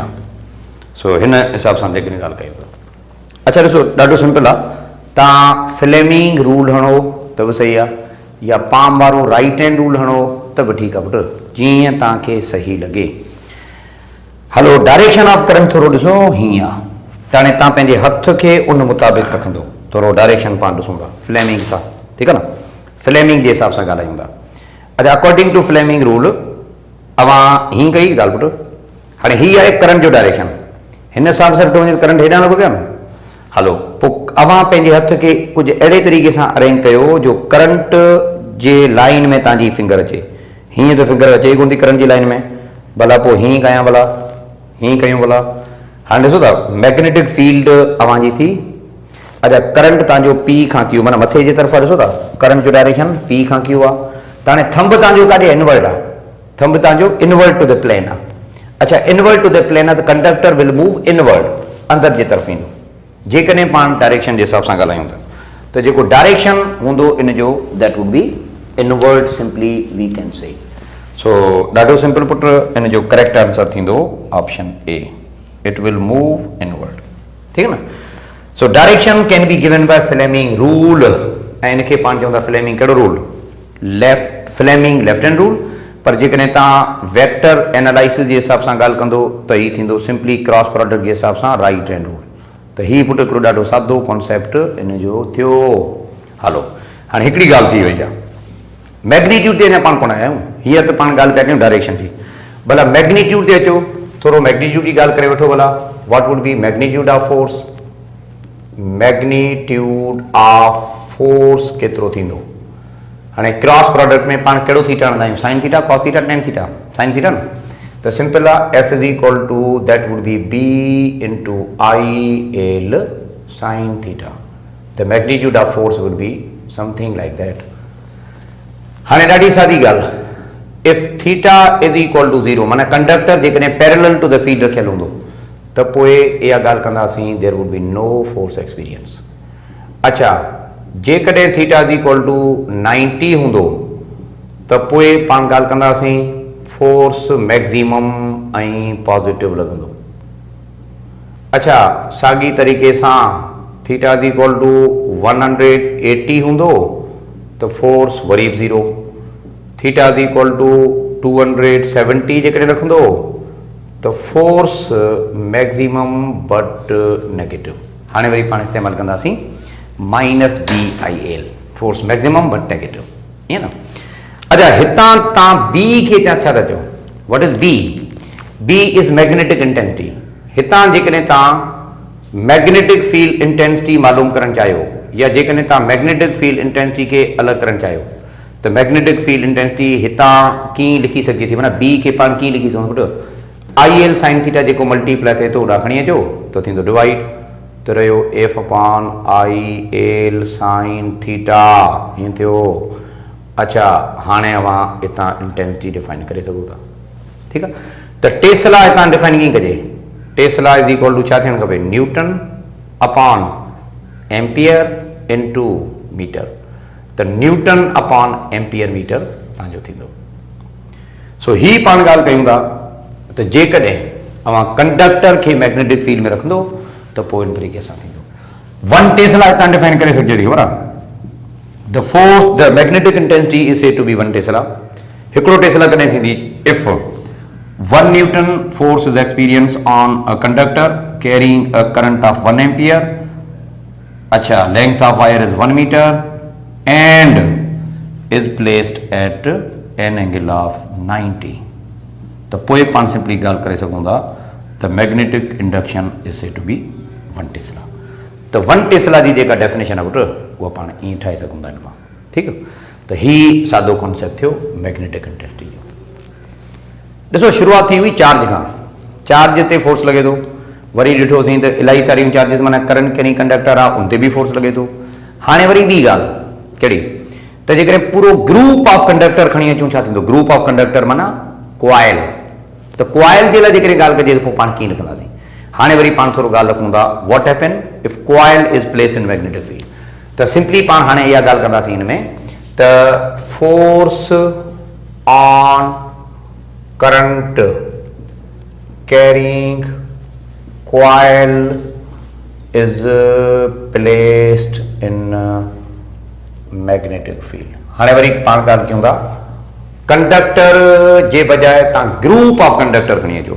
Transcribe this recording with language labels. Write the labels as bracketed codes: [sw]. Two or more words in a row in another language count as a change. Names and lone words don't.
[sd] सो हिन हिसाब सां जेकॾहिं ॻाल्हि कयूं था। अच्छा ॾिसो ॾाढो सिंपल आहे। तव्हां फ्लेमिंग रूल हणो त बि सही आहे, या पाम वारो [en] right hand rule [sd] हणो त बि ठीकु आहे पुटु, जीअं तव्हांखे सही लॻे। हलो [en] direction of current [sd] थोरो ॾिसो हीअं आहे, त हाणे तव्हां पंहिंजे हथ खे उन मुताबिक़ रखंदो, थोरो डायरेक्शन पाण ॾिसूं था फ्लेमिंग सां, ठीकु आहे न। फ्लेमिंग जे हिसाब सां ॻाल्हायूं था। अच्छा [en] according to Fleming rule [sd] अवां हीअं कई ॻाल्हि पुटु। हाणे हीअ आहे करंट जो डायरेक्शन, हिन हिसाब सां ॾिठो वञे करंट हेॾां लॻो पिया न। हलो पोइ अवां पंहिंजे हथ खे कुछ अहिड़े तरीक़े से अरेंज कयो जो करंट जे लाइन में तव्हांजी फिंगर अचे। हीअं तो फिंगर अचे कोन थी करंट जी लाइन में, भला पोइ हीअं कयां, भला हीअं कयूं, भला हाणे ॾिसो था [en] magnetic field [sd] अवां जी थी। अच्छा करंट तव्हांजो पी खां क्यू माना मथे जे तरफ़ ॾिसो था करंट जो डायरेक्शन पी खां क्यू आहे। त हाणे थंब तव्हांजो काॾे इनवर्ट आहे, थंब तव्हांजो [en] invert to the plane [sd] आहे। अच्छा [en] invert to the plane [sd] आहे त [en] conductor will move invert [sd] अंदरि जे तरफ़ ईंदो जेकॾहिं पाण डायरेक्शन जे हिसाब सां ॻाल्हायूं त जेको डायरेक्शन हूंदो इन जो [en] that would be invert simply we can say. [sd] सो ॾाढो सिंपल पुट इन जो [en] correct answer [sd] थींदो [en] option A, it will move invert. [hi] ठीक है ना। [en] so direction can be given by Fleming rule [sd] ऐं इनखे पाण चवंदा फ्लेमिंग कहिड़ो रूल, [en] left Fleming left hand rule. [sd] पर जेकॾहिं तव्हां [en] vector analysis [sd] जे हिसाब सां ॻाल्हि कंदो त हीउ थींदो [en] simply cross product [sd] जे हिसाब सां [en] right hand rule. [sd] त हीउ पुट हिकिड़ो ॾाढो सादो कॉन्सेप्ट इन जो थियो। हलो हाणे हिकिड़ी ॻाल्हि थी वई आहे, मैग्नीट्यूड ते अञा पाण कोन आया आहियूं, हीअं त पाण ॻाल्हि पिया कयूं डायरेक्शन जी। भला मैग्नीट्यूड ते अचो, थोरो मैग्नीट्यूड जी ॻाल्हि करे वठो। [en] भला what would be magnitude of force, magnitude of force केतिरो थींदो। [sd] हाणे [en] cross product [sd] में पाण कहिड़ो थीटा हणंदा आहियूं, [en] sine theta, cos theta, tan theta, sine theta न। [sd] त सिंपल आहे [en] F is equal to that would be B into I L sine theta. the magnitude of force would be something like that. [sd] हाणे ॾाढी सादी ॻाल्हि, [en] if theta is equal to 0 [sd] माना कंडक्टर जेकॾहिं [en] parallel to the field [sd] रखियल हूंदो त पोइ इहा ॻाल्हि कंदासीं [en] there would be no force experience. [sd] अच्छा जेकॾहिं [en] theta is equal to 90 [sd] हूंदो त पोइ पाण ॻाल्हि कंदासीं [en] force maximum [sd] ऐं पॉजिटिव लॻंदो। अच्छा साॻी तरीक़े सां [en] theta is equal to 180 [sd] हूंदो त फोर्स वरी बि 0। [en] theta is equal to 270 [sd] जेकॾहिं रखंदो त [en] force maximum but negative. [sd] हाणे वरी पाण इस्तेमालु कंदासीं [en] minus B I L, force maximum but negative, [sd] ईअं न। अच्छा हितां तव्हां बी खे छा था चओ, [en] what is B, B is magnetic intensity. [sd] हितां जेकॾहिं तव्हां [en] magnetic field intensity [sd] मालूम करणु चाहियो या जेकॾहिं तव्हां [en] magnetic field intensity [sd] खे अलॻि करणु चाहियो त [en] magnetic field intensity [sd] हितां कीअं लिखी सघिजे थी, माना बी खे पाण कीअं लिखी सघूं पुटु, [en] I L sine theta [sd] जेको मल्टीप्लाई थिए थो उॾा खणी अचो त थींदो डिवाइड, त रहियो [en] F upon I L sine theta, [sd] हीअं थियो। अच्छा हाणे अवां हितां इंटेंसिटी डिफाइन करे सघो था। ठीकु आहे, त टेस्ला हितां डिफाइन कीअं कजे, टेस्ला इज इक्वल टू छा थियणु खपे, [en] newton upon ampere into meter. [sd] त [en] newton upon ampere meter [sd] तव्हांजो थींदो। सो ही पाण ॻाल्हि कयूं था त जेकॾहिं अवां कंडक्टर खे [en] magnetic field [sd] में रखंदो त पोइ इन तरीक़े सां थींदो। 1 टेस्ला हितां डिफाइन करे सघिजे थी, ख़बर आहे। [en] the force the magnetic intensity is said to be 1 tesla. [sd] हिकिड़ो टेस्ला कॾहिं थींदी, [en] if 1 newton force is experience on a conductor carrying a current of 1 ampere. अच्छा length of wire is 1 meter and is placed at an angle of 90। [sd] त पोइ पाण सिंपली ॻाल्हि करे सघूं था त [en] magnetic induction is said to be 1 tesla. [sd] त 1 टेस्ला जी जेका डेफिनेशन आहे पुटु उहा पाण ईअं ठाहे सघूं था इन पाण। ठीकु आहे, त ही सादो कॉन्सेप्ट थियो [en] magnetic intensity [sd] जो। ॾिसो शुरूआत थी हुई चार्ज खां, चार्ज ते फोर्स लॻे थो, वरी ॾिठोसीं त इलाही सारियूं चार्जिस माना करंट कहिड़ी कंडक्टर आहे उन ते बि फोर्स लॻे थो। हाणे वरी ॿी ॻाल्हि कहिड़ी, त जेकॾहिं पूरो [en] group of conductor [sd] खणी अचूं छा थींदो, [en] group of conductor [sd] माना क्वाइल। त क्वाइल जे लाइ जेकॾहिं ॻाल्हि कजे त पोइ पाण कीअं लिखंदासीं। हाणे वरी पाण थोरो ॻाल्हि रखूं था [en] what happen if coil is place in magnetic field. [sd] त सिंपली पाण हाणे इहा ॻाल्हि कंदासीं हिन में त [en] force on current carrying coil is placed in magnetic field. [sd] हाणे वरी पाण ॻाल्हि कयूं था कंडक्टर जे बजाय तव्हां [en] group of conductor [sd] खणी अचो।